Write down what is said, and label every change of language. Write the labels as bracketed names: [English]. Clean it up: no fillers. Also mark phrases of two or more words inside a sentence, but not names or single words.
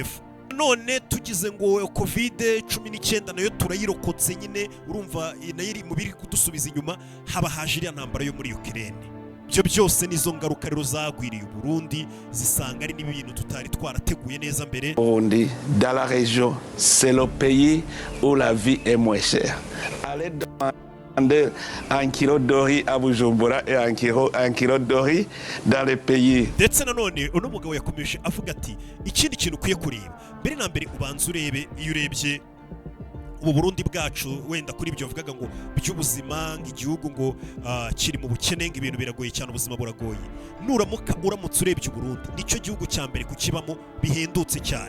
[Kinyarwanda] None tugize ngo COVID-19 nayo turayirokotse nyine urumva nayo iri mu biri kudusubiza inyuma haba haje iriya ntambara yo muri Ukraine. Byo byose nizo ngaruka rero zagwiriye Burundi zisanga ari n'ibintu tutari twarateguye neza mbere. [French] Burundi dans la région c'est le pays où la vie est moins chère. Allez demander un kilo de riz à Bujumbura et un kilo de riz dans les pays. [Kinyarwanda] Ndetse nanone uno mugabo yakomeje avuga ati ikindi kintu ukwiye kureba mbere na mbere ubanza urebe iyo urebye ubu Burundi bwacu wenda kuri ibyo bavugaga ngo by'ubuzima nk'igihugu ngo kiri mu bukene ngo ibintu biragoye cyane ubuzima buragoye. Uramutse urebye Burundi nicyo gihugu cya mbere kukibamo bihendutse cyane.